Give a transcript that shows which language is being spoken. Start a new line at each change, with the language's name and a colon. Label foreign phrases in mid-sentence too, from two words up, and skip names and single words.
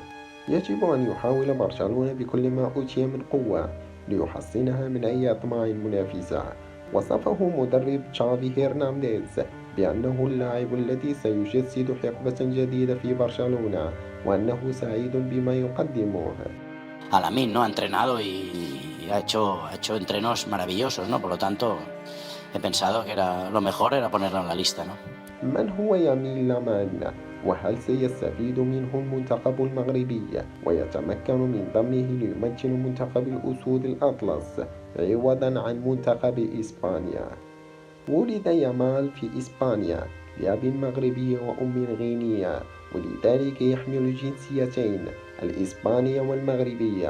Arabic: يجب أن يحاول برشلونة بكل ما أوتي من قوة ليحصنها من أي أطماع منافسة. وصفه مدرب تشافي هيرنانديز بأنه اللاعب الذي سيجسد حقبة جديدة في برشلونة وأنه سعيد بما يقدمه.
Spanish: A Lamine, ¿no? Ha entrenado y ha hecho entrenos maravillosos, ¿no? Por lo tanto, he pensado que era lo mejor era ponerlo en la lista, ¿no?
Arabic: من هو يمين لامان؟ وهل سيستفيد منه المنتخب المغربي ويتمكن من ضمه ليمثل منتخب الأسود الأطلس عوضا عن منتخب إسبانيا؟ ولد يامال في إسبانيا لأب مغربي وأم غينية، ولذلك يحمل الجنسيتين الإسبانية والمغربية.